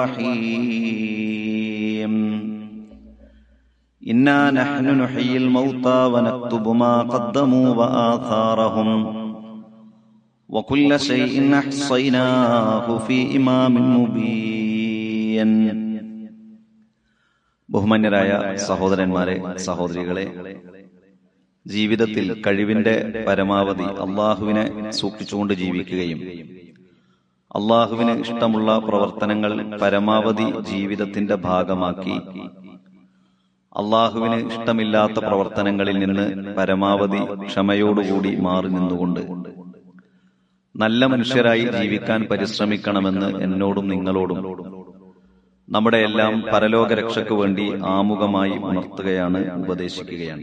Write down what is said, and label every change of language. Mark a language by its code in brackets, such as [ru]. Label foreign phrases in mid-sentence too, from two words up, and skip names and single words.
[ar] الرحيم إنا نحن نحيي الموتى ونكتب ما قدموا وآثارهم وكل شيء أحصيناه في إمام مبين. [ml] ബഹുമാന്യരായ സഹോദരന്മാരെ, സഹോദരികളെ, ജീവിതത്തിൽ കഴിവിന്റെ പരമാവധി അള്ളാഹുവിനെ സൂക്ഷിച്ചുകൊണ്ട് ജീവിക്കുകയും അള്ളാഹുവിന് ഇഷ്ടമുള്ള പ്രവർത്തനങ്ങൾ പരമാവധി ജീവിതത്തിന്റെ ഭാഗമാക്കി അള്ളാഹുവിന് ഇഷ്ടമില്ലാത്ത പ്രവർത്തനങ്ങളിൽ നിന്ന് പരമാവധി ക്ഷമയോടുകൂടി മാറി നിന്നുകൊണ്ട് നല്ല മനുഷ്യരായി ജീവിക്കാൻ പരിശ്രമിക്കണമെന്ന് എന്നോടും നിങ്ങളോടും നമ്മുടെ എല്ലാം പരലോക രക്ഷയ്ക്ക് വേണ്ടി ആമുഖമായി ഉണർത്തുകയാണ്, ഉപദേശിക്കുകയാണ്.